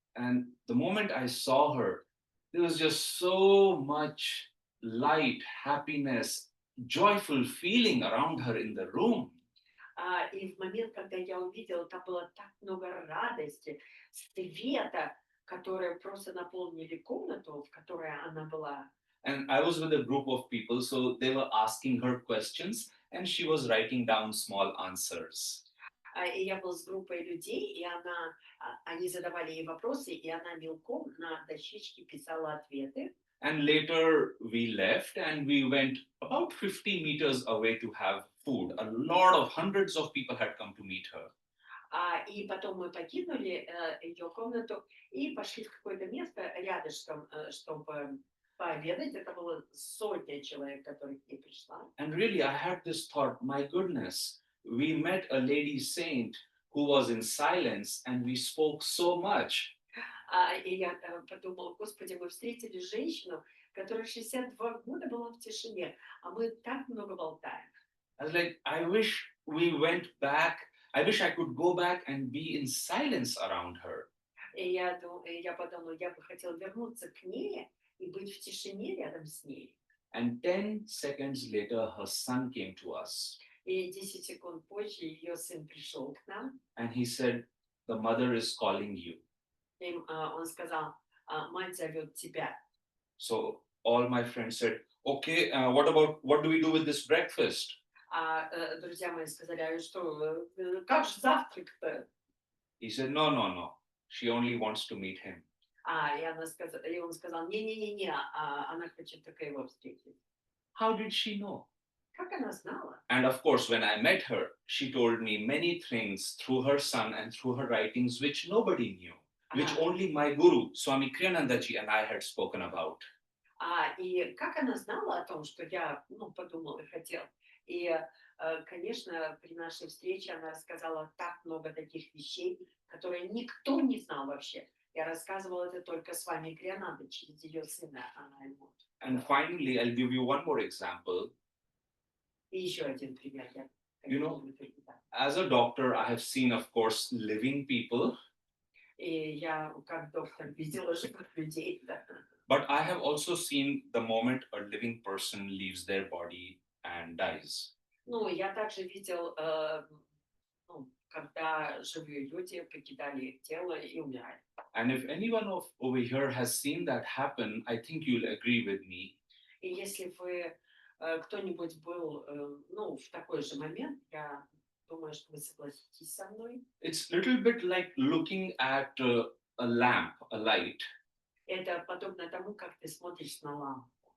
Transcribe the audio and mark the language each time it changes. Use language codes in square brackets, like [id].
[en] And the moment I saw her, there was just so much light, happiness, joyful feeling around her in the room. [ru] И в момент, когда я увидела, там было так много радости, света, которые просто наполнили комнату, в которой она была. [en] And I was with a group of people, so they were asking her questions, and she was writing down small answers. [ru] И я был с группой людей, и они задавали ей вопросы, и она мелком на дощечке писала ответы. [en] And later we left, and we went about 50 meters away to have food. A lot of hundreds of people had come to meet her. [ru] И потом мы покинули ее комнату и пошли в какое-то место рядышком, чтобы пообедать. Это было 100 человек, которые к ней пришла. [en] And really, I had this thought, my goodness, we met a lady saint who was in silence, and we spoke so much. [ru] И я подумала, Господи, мы встретили женщину, которая 62 года была в тишине, а мы так много болтаем. [en] I was like, I wish we went back. I wish I could go back and be in silence around her. [ru] И я подумала, я бы хотела вернуться к ней и быть в тишине рядом с ней. [en] And 10 seconds later, her son came to us. [ru] И 10 секунд позже ее сын пришел к нам, [en] And he said, the mother is calling you. [ru] и он сказал, мать зовет тебя. [en] So all my friends said, okay, what do we do with this breakfast? [ru] Друзья мои сказали, а что, как же завтрак-то? [en] He said, no. She only wants to meet him. [ru] И он сказал, не-не-не, она хочет только его встретить. [en] How did she know? [ru] Как она знала? [en] And of course, when I met her, she told me many things through her son and through her writings which nobody knew, which only my guru, Swami Kriyanandaji, and I had spoken about. [ru] И как она знала о том, что я, подумал и хотел. И, конечно, при нашей встрече она рассказала так много таких вещей, которые никто не знал вообще. Я рассказывала это только с вами Крианандой, через ее сына. Она ему. [en] And finally, I'll give you one more example. [ru] И еще один пример. [en] You know, as a doctor, I have seen, of course, living people. [ru] И я, как доктор, видела живых людей. [en] But I have also seen the moment a living person leaves their body and dies. [ru] Я также видел, когда живые люди покидали тело и умирали. [en] And if anyone over here has seen that happen, I think you'll agree with me. [ru] И если вы кто-нибудь был, в такой же момент, я думаю, что вы согласитесь со мной. [en] It's a little bit like looking at a lamp, a light. [ru] Это подобно тому, как ты смотришь на лампу.